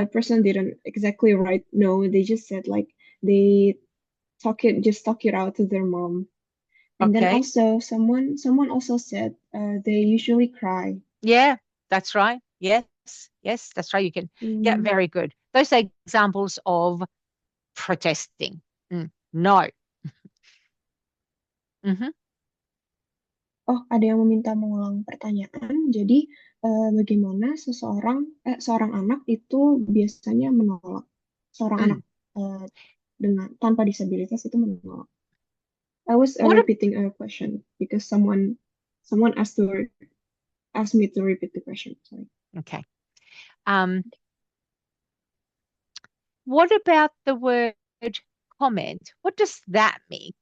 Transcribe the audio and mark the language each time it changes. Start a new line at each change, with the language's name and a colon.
English: the person didn't exactly write no. They just said like they talk it out to their mom. And then Okay. also someone also said they usually cry. Yeah, that's right. Yes, yes, that's right. You can, yeah, very good. Those are examples of protesting. No.
Indonesian: Oh, ada yang meminta mengulang pertanyaan. Jadi, bagaimana seorang anak itu biasanya menolak? Seorang anak tanpa disabilitas itu menolak.
English: I was repeating a question because someone asked me to repeat the question. Sorry. Okay. What about the word comment? What does that mean?